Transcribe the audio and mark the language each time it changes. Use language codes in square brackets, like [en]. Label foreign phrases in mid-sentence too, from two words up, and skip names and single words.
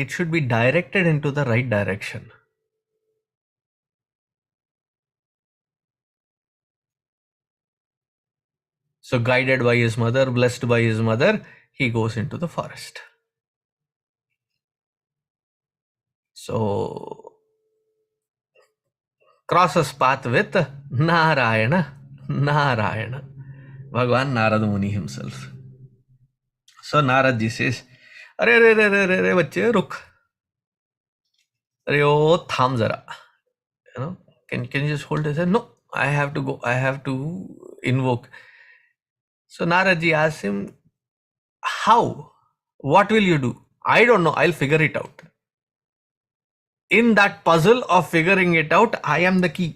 [en] It should be directed into the right direction. So, guided by his mother, blessed by his mother, he goes into the forest. So, crosses path with Narayana, Bhagavan Narada Muni himself. So, Narad ji says, [hi] अरे, रे, रे, रे, रे, रे, बच्चे, रुक. Arey, ओह, थम ज़रा. [en] Can you just hold his hand? No, I have to go. I have to invoke. So Naraji asks him, how? What will you do? I don't know. I'll figure it out. In that puzzle of figuring it out, I am the key.